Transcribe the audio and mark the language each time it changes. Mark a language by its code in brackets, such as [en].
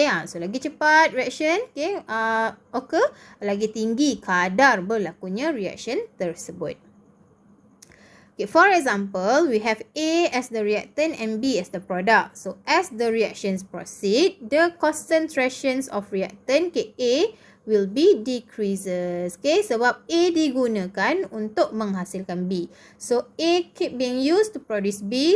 [ms] Okay, so lagi cepat reaction, okay, occur, lagi tinggi kadar berlakunya reaction tersebut. [en] Okay, for example, we have A as the reactant and B as the product. So as the reactions proceed, the concentrations of reactant, okay, A will be decreases. [ms] Okay, sebab A digunakan untuk menghasilkan B. [en] So A keep being used to produce B.